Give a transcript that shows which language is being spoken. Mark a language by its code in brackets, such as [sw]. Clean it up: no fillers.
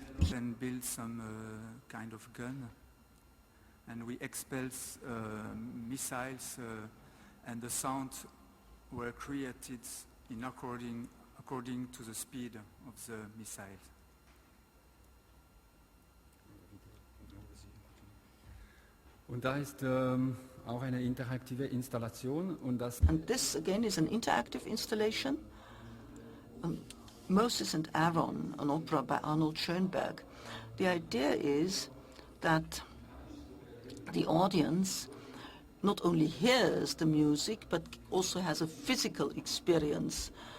[en] Then build some kind of gun, and we expelled missiles, and the sounds were created in according to the speed of the missiles. [de] Und da ist auch eine interaktive Installation. Und das [en] And this again is an interactive installation. Moses and Aaron, an opera by Arnold Schoenberg. The idea is that the audience not only hears the music but also has a physical experience.